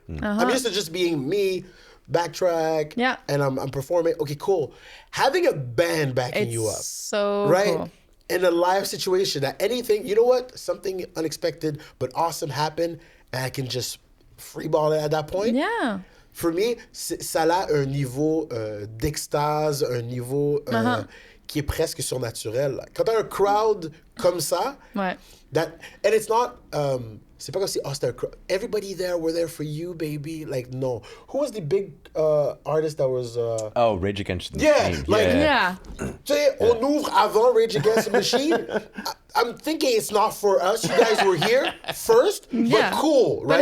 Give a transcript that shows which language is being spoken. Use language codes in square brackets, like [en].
[en] I'm used to just being me, backtrack, and I'm performing. Okay, cool. Having a band backing you up. So right? cool. In a live situation, that anything, you know what? Something unexpected but awesome happened, and I can just freeball it at that point. Yeah. For me, [fr] ça a un niveau d'extase, un niveau qui est presque surnaturel. Quand t'as un crowd comme ça, Ouais. [en] and it's not, [fr] c'est pas comme si, c'était un crowd. [en] Everybody there were there for you, baby. Like, no. Who was the big artist that was... Oh, Rage Against the Yeah, Machine. like- Yeah. [fr] Tu sais, on ouvre avant Rage Against the Machine. [en] I'm thinking it's not for us. You guys were here first, Yeah. but cool, right?